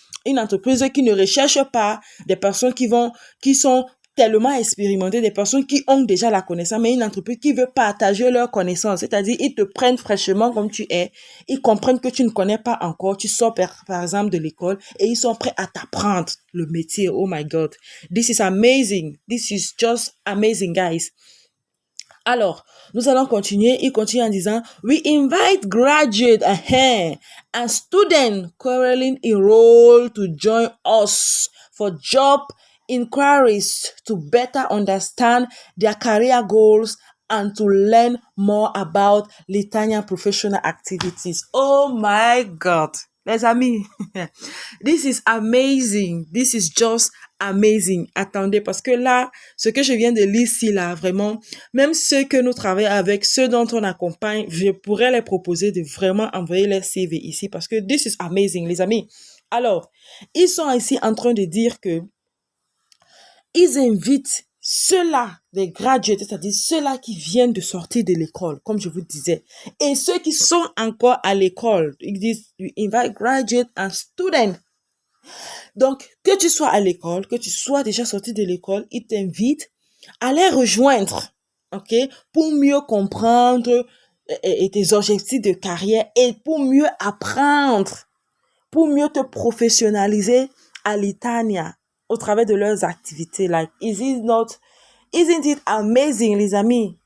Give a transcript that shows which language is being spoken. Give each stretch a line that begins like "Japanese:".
French: Une entreprise qui ne recherche pas des personnes qui sont tellement expérimentées, des personnes qui ont déjà la connaissance, mais une entreprise qui veut partager leurs connaissances. C'est-à-dire, ils te prennent fraîchement comme tu es. Ils comprennent que tu ne connais pas encore. Tu sors, par exemple, de l'école et ils sont prêts à t'apprendre le métier.
English: Oh my God. This is amazing. This is just amazing, guys.
French: Alors, nous allons continuer. Il continue en disant,
English: we invite graduates and students currently enrolled to join us for job inquiries to better understand their career goals and to learn more about Lithuanian professional activities. Oh my God.
French: Les amis,
English: this is amazing. This is just amazing.
French: Attendez, parce que là, ce que je viens de lire ici, là, vraiment, même ceux que nous travaillons avec, ceux dont on accompagne, je pourrais les proposer de vraiment envoyer leur CV ici parce que
English: this is amazing,
French: les amis. Alors, ils sont ici en train de dire que ils invitent ceux-là, les graduates, c'est-à-dire ceux-là qui viennent de sortir de l'école, comme je vous disais, et ceux qui sont encore à l'école. Ils disent,
English: we invite graduates and students.
French: Donc, que tu sois à l'école, que tu sois déjà sorti de l'école, ils t'invitent à les rejoindre, ok, pour mieux comprendre tes objectifs de carrière et pour mieux apprendre, pour mieux te professionnaliser à Lithuania au travers de leurs activités.
English: Like, isn't it amazing,
French: les amis?